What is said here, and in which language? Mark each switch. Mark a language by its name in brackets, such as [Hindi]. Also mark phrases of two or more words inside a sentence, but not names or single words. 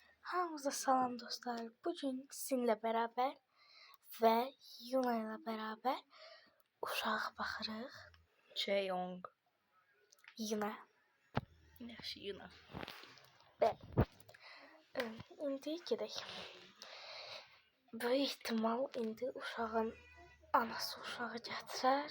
[Azerbaijani] Hamınıza salam dostlar. [Turkish] Bugün sizinle beraber ve Yuna ile beraber [Azerbaijani] uşağa baxırıq. [Turkish] Cheong. Yuna. [Azerbaijani] Yaxşı Yuna. Və indi gedək. Böyük ihtimal indi uşağın anası uşağı gətirər.